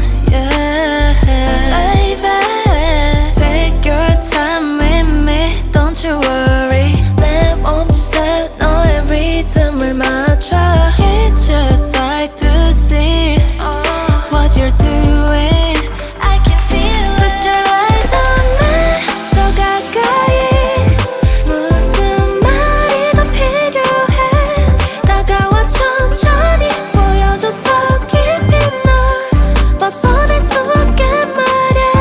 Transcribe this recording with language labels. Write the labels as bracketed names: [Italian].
[English] Yeah, baby, take your time with me, don't you worry. [Korean] 내 몸짓에 너의 리듬을 맞춰. [English] It's just like to see what you're doing. I can feel it. Put your eyes on me, 더 가까이. [Korean] 무슨 말이 더 필요해. 다가와 천천히 보여줘 더 깊이 널 벗어날 수 없게 말해.